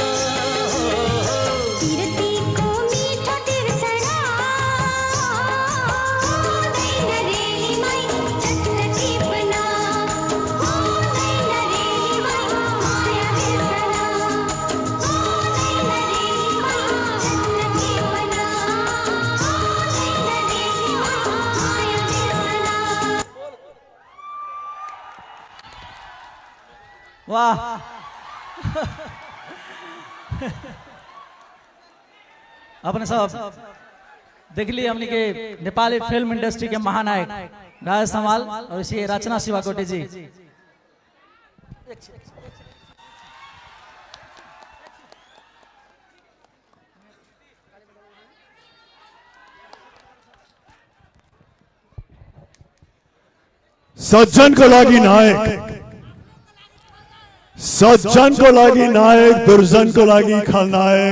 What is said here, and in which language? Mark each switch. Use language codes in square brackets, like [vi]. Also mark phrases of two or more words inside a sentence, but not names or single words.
[ne] पिरतीको मीठा बिर्सना हुँदैन रेलीमै चट्ट टिपना हुँदैन रेलीमै माया बिर्सना हुँदैन रेलीमै चट्ट टिपना हुँदैन रेलीमै माया बिर्सना [hi] वाह अपने सब देख लिए हमने के नेपाली फिल्म इंडस्ट्री के महानायक राजेश समाल और इसी रचना शिवाकोटी जी। [ne] सज्जनको लागि नायक, सज्जनको लागि नायक, दुर्जनको लागि खलनायक।